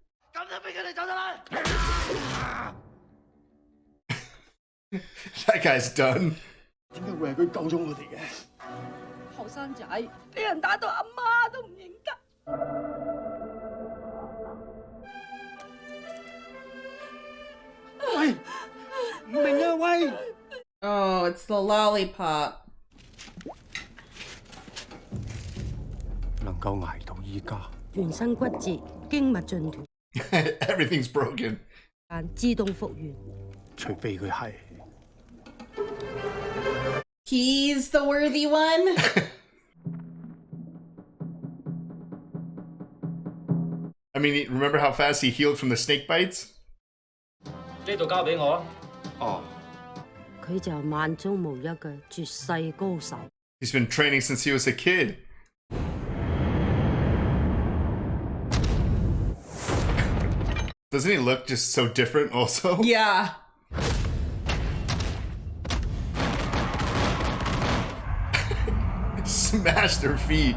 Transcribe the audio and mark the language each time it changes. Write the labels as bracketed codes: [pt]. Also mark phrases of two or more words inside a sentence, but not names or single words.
[en] That guy's done. [yue] 點解會係佢救咗我哋嘅？後生仔俾人打到阿媽都唔認得。喂，唔明啊喂！ [en] Oh, it's the lollipop. [yue] 能夠捱到依家，全身骨折，經脈盡斷， [en] Everything's broken. [yue] 但自動復原。除非佢係。 [en] He's the worthy one. I mean, remember how fast he healed from the snake bites? [yue] 呢度交俾我啊。哦。佢就萬中無一嘅絕世高手。 [en] He's been training since he was a kid. Doesn't he look just so different also? Yeah. Smash their feet.